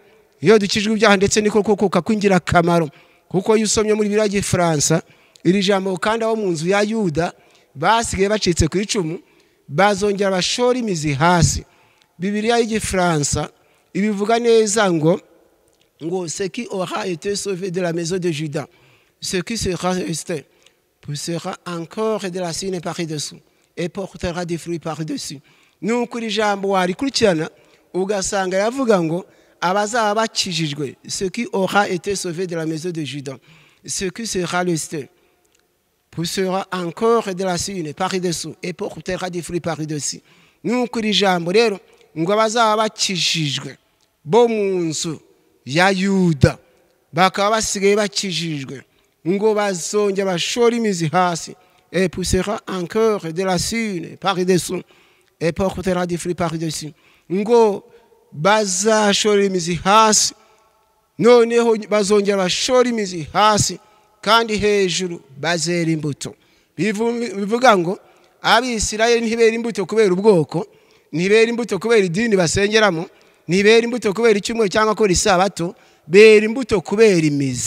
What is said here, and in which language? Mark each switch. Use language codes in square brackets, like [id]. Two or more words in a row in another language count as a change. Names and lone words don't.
[rw] Iyo dukijwe ibyaha ndetse niko kukuka kwingira kamaro. Kuko yusomye muri Bibiliya y'Igifaransa iri jambo kandi abo mu nzu ya Yuda basigaye bacitse ku icumu bazongera bashora imizi hasi. Bibiliya y'Igifaransa ibivuga neza ngo [fr] ce qui aura été sauvé de la maison de Juda, ce qui sera resté poussera encore de la racine par-dessous et portera des fruits par-dessus. [rw] Nuko iri jambo warikurikirana ugasanga yavuga ngo abazaba bakijijwe, [fr] ce qui aura été sauvé de la maison de Juda, ce qui sera resté poussera encore de la racine par-dessous et portera des fruits par-dessus. [rw] Nuko iri jambo rero ngo abazaba bakijijwe bo mu nzu ya Yuda bakaba basigaye bakijijwe, ngo bazongera bashora imizi hasi, [fr] et poussera encore de la racine par-dessous et portera des fruits par-dessus. [rw] Ngo bazashora imizi hasi, noneho bazongera bashora imizi hasi, kandi hejuru bazera imbuto. Bivuga ngo Abisirayeli ntibera imbuto kubera ubwoko, ntibera imbuto kubera idini basengeramo, ntibera imbuto kubera icyumweru cyangwa ko risabato, bera imbuto kubera imizi.